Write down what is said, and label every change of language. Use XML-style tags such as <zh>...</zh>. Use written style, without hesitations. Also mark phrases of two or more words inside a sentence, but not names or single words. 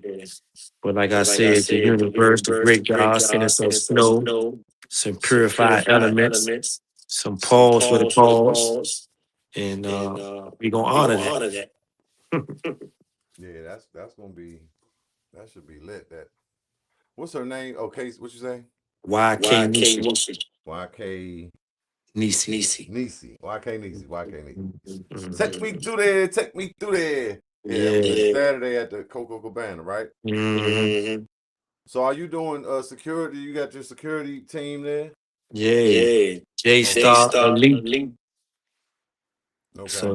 <en>But like I said, the universe, the great God sent us some snow, some purified elements, some pause for the cause, and we gonna honor that. Yeah, that's gonna be that should be lit. That what's her name? Okay, what you say? YK Nisi. YK Nisi. Nisi. YK Nisi. YK Nisi. Take me Mhm. through there. Take me through there. Yeah, that was Yeah. this Saturday at the Coco Cabana, right? Mm-hmm. So are you doing security? You got your security team there? Yeah. J Star Elite. Okay.</en>